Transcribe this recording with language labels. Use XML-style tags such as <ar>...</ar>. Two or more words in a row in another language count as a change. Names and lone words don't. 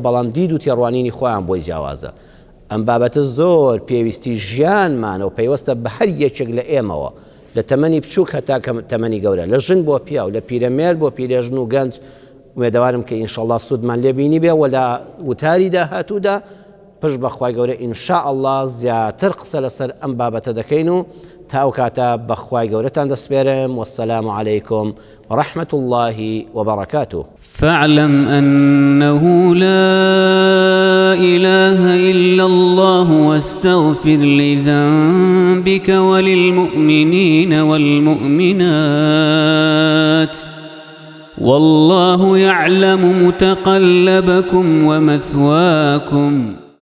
<ckb>بەڵام دید و تێڕوانینی خۆیان بۆی جیاوازە ئەم بابەتە زۆر پێویستی ژیانمانە و پەیوەستە بە هەر یەکێک لە ئێمەوە لە تەمەنی بچووک هەتا کە تەمەنی گەورە لە ژن بۆ پیا و لە پیرەمێر بۆ پیرێژن و گەنج وێدەوارم کە ئینشەڵڵا سوودمان لێبینی بێ و لە وتاری داهاتوودا پشت بەخوای گەورە ئینشاءالله زیاتر قسە لەسەر ئەم بابەتە دەکەین و تاو کاتە بەخوای گەورەتان دەسپێرم</ckb> <ar>والسلام عليكم ورحمة الله وبركاته فاعلم أنه لا إله إلا الله واستغفر لذنبك وللمؤمنين والمؤمنات والله يعلم متقلبكم ومثواكم</ar>